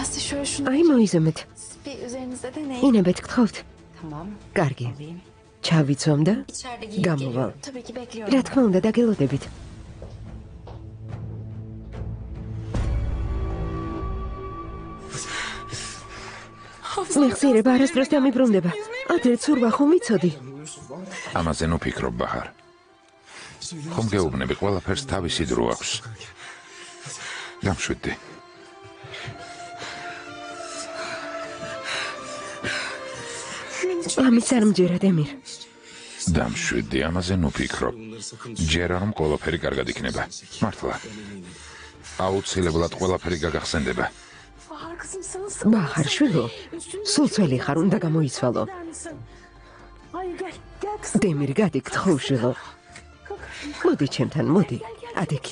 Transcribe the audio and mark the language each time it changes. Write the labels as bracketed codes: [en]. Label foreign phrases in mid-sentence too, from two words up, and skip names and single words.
[tr] Şöyle şunu [ka] აი მოიზომეთ. [tr] bir üzerinizde deneyin. [ka] ინებეთ გთხოვთ. [tr] Tamam. [ka] კარგი. ჩავიცვამ და [tr] İçeride giyip [ka] გამოვალ. [tr] Tabii ki bekliyorum. [ka] რა თქმა უნდა, დაგელოდებით. მეხსიერება არასდროს დამიბრუნდება. ადრე ცურვა ხომ ვიცოდი? ამაზე ნუ ფიქრობ, ბაჰარ. ხომ გეუბნები, ყველაფერს თავისი დრო აქვს. დამშვიდდი. ამის არ მჯერად, ემირ. დამშვიდდი, ამაზე ნუ ფიქრობ. ჯერა რომ ყველაფერი კარგად იქნება. მართლა. აუცილებლად ყველაფერი გაგახსენდება. [tr] Bahar kızım sana [ka] ბაჰარ შვილო, სულ ძველი ხარ, უნდა გამოიცვალო. [tr] Hayır gel kızım. [ka] დემირ, გადი გთხოვ შვილო. მოდი ჩემთან, მოდი. ადექი.